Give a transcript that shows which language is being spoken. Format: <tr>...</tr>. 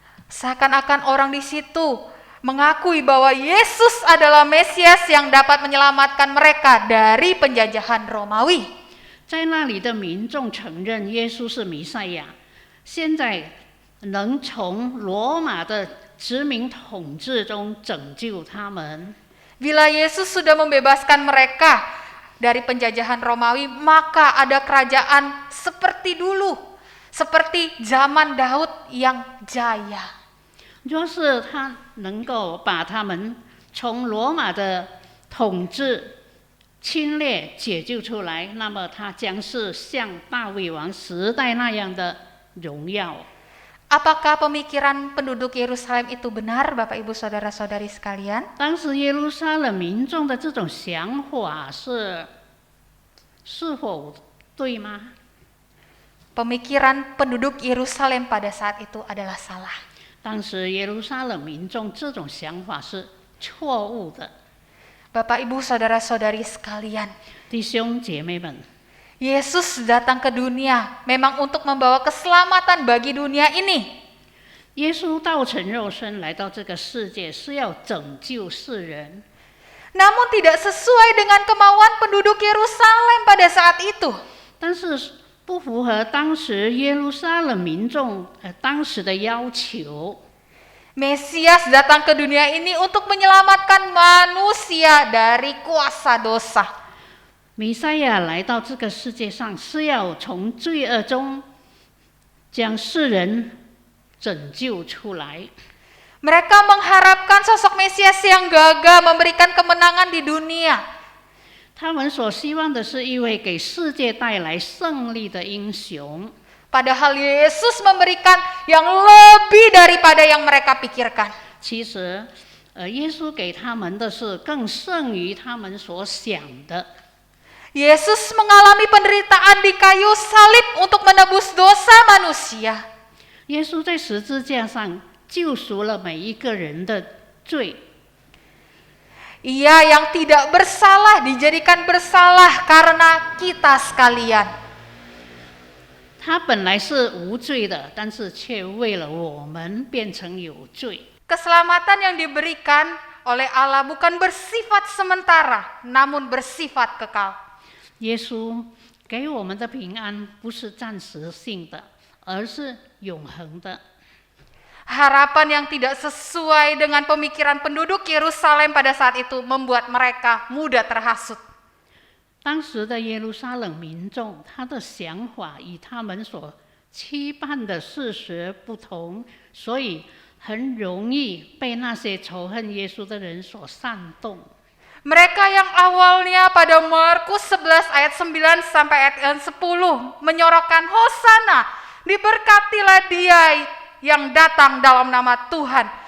<id>Seakan-akan orang di situ mengakui bahwa Yesus adalah Mesias yang dapat menyelamatkan mereka dari penjajahan Romawi.</id> <zh>在那里的民众承认耶稣是弥赛亚，现在能从罗马的殖民统治中拯救他们。</zh> <id>Bila Yesus sudah membebaskan mereka dari penjajahan Romawi, maka ada kerajaan seperti dulu, seperti zaman Daud yang jaya.</id> <zh>若是他能够把他们从罗马的统治侵略解救出来，那么他将是像大卫王时代那样的荣耀。</zh> <id>Apakah pemikiran penduduk Yerusalem itu benar, Bapak Ibu Saudara-saudari sekalian?</id> <zh>当时耶路撒冷民众的这种想法是否对吗？</zh> <id>Pemikiran penduduk Yerusalem pada saat itu adalah salah.</id> <zh>当时耶路撒冷民众这种想法是错误的。</zh> <id>Bapak Ibu Saudara-saudari sekalian,</id> <zh>弟兄姐妹们，</zh> <id>Yesus datang ke dunia memang untuk membawa keselamatan bagi dunia ini.</id> <zh>耶稣道成肉身来到这个世界，是要拯救世人。</zh> <id>Namun tidak sesuai dengan kemauan penduduk Yerusalem pada saat itu.</id> <zh>但是不符合当时耶路撒冷民众当时的要求。</zh> <id>Mesias datang ke dunia ini untuk menyelamatkan manusia dari kuasa dosa.</id> <zh>弥赛亚来到这个世界上，是要从罪恶中将世人拯救出来。</zh> <id>Mereka mengharapkan sosok Mesias yang gagah memberikan kemenangan di dunia.</id> <zh>他们所希望的是一位给世界带来胜利的英雄。</zh> <id>Padahal Yesus memberikan yang lebih daripada yang mereka pikirkan.</id> <zh>其实，耶稣给他们的是更胜于他们所想的。</zh> <id>Yesus mengalami penderitaan di kayu salib untuk menebus dosa manusia.</id> <zh>耶稣在十字架上救赎了每一个人的罪。</zh> <id>Ia yang tidak bersalah dijadikan bersalah karena kita sekalian.</id> <zh>他本来是无罪的，但是却为了我们变成有罪。</zh> <id>Keselamatan yang diberikan oleh Allah bukan bersifat sementara, namun bersifat kekal.</id> <zh>耶稣给我们的平安不是暂时性的，而是永恒的。</zh> <id>Harapan yang tidak sesuai dengan pemikiran penduduk Yerusalem pada saat itu membuat mereka mudah terhasut.</id> <zh>当时的耶路撒冷民众，他的想法与他们所期盼的事实不同，所以很容易被那些仇恨耶稣的人所煽动。</zh> <id>Mereka yang awalnya pada Markus 11 ayat 9 sampai ayat 10 menyorokkan Hosana, diberkatilah dia yang datang dalam nama Tuhan.</id>